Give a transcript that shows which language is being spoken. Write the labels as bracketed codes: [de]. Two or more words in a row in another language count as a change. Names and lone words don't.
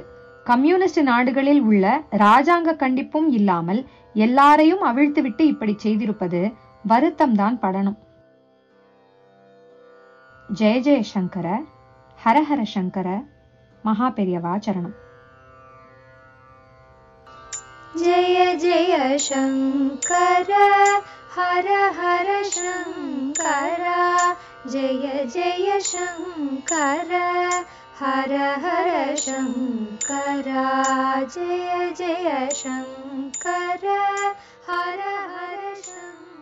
[ta] கம்யூனிஸ்ட் நாடுகளில் உள்ள ராஜாங்க கண்டிப்பும் இல்லாமல் எல்லாரையும் அவிழ்த்துவிட்டு இப்படி செய்திருப்பது வருத்தம்தான் படணும். [sa] जय जय शंकर, हरहर शंकर, [ta] மகா பெரியவா சரணம். [sa] जय जय शंकर हर हर शंकर, जय जय शंकर हर हर शंकर, जय जय शंकर हर हर शंकर.